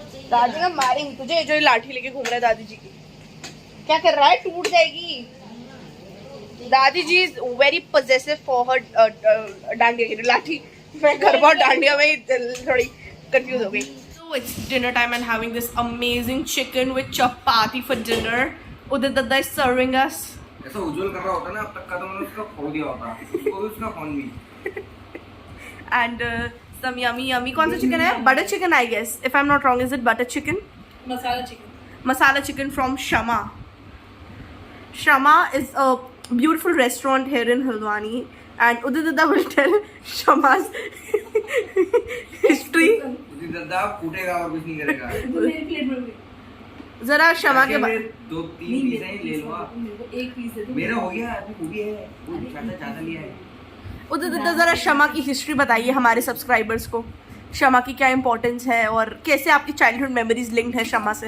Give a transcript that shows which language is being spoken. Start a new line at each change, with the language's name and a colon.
Hindi: दादी का मारेंगी तुझे, जो ये लाठी लेके घूम रहा है दादी जी की। क्या कर रहा है? टूट जाएगी।
English: Dadi ji is very possessive for her dandiya की लाठी।
Hindi: मैं गरबा और डांडिया में ही थोड़ी कंफ्यूज हो गई।
English: So it's dinner time and having this amazing chicken with chapati for dinner. Udit Dada is serving us.
Hindi: ऐसा उज्जवल कर रहा होता ना अब तक का, तो मैंने उसका खो दिया होता, उसको भी उसका फोन भी।
English: And some yummy
Hindi: कौन सा
English: chicken
Hindi: है?
English: Butter chicken I guess. If I'm not wrong, is it butter chicken?
Hindi: Masala chicken.
English: Masala chicken from Shama. Shama is a beautiful restaurant here in Hildwani, and Udit Dada will tell Shama's history.
Hindi: उदित दत्ता फूटेगा और कुछ नहीं करेगा। मेरी plate में भी जरा क्षमा के मेरे 2-3 पीस हैं, ले लो आप। एक पीस है। मेरा हो गया, अभी वो भी है, वो ज्यादा लिया है। उधर उधर जरा क्षमा की हिस्ट्री बताइए हमारे सब्सक्राइबर्स को। क्षमा की क्या इंपॉर्टेंस है और कैसे आपकी चाइल्डहुड मेमोरीज लिंक्ड है क्षमा से।